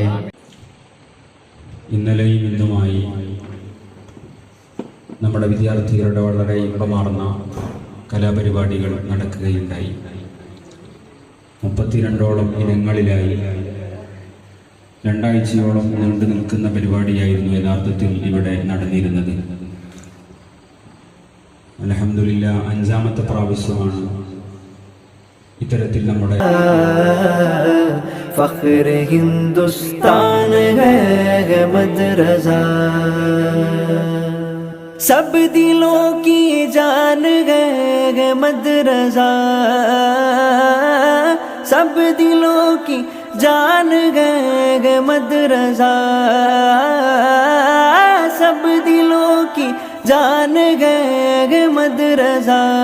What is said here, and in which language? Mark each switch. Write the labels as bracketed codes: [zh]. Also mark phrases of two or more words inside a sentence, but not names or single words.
[ml] ഇന്നലെയും ഇന്നുമായി നമ്മുടെ വിദ്യാർത്ഥികളുടെ വളരെ ഇമ്പമാർന്ന കലാപരിപാടികൾ നടക്കുകയുണ്ടായി. 32ഓളം ഇനങ്ങളിലായി 2 ആഴ്ചയോളം നീണ്ടു നിൽക്കുന്ന പരിപാടിയായിരുന്നു യഥാർത്ഥത്തിൽ ഇവിടെ നടന്നിരുന്നത്. അൽഹംദുലില്ലാഹ് 5ാമത്തെ പ്രാവശ്യമാണ് ഇത്തരത്തിൽ നമ്മുടെ [ur] فخر ہندوستان ہے مدرسہ سب دلوں کی جان ہے مدرسہ سب دلوں کی جان ہے مدرسہ سب دلوں کی جان ہے مدرسہ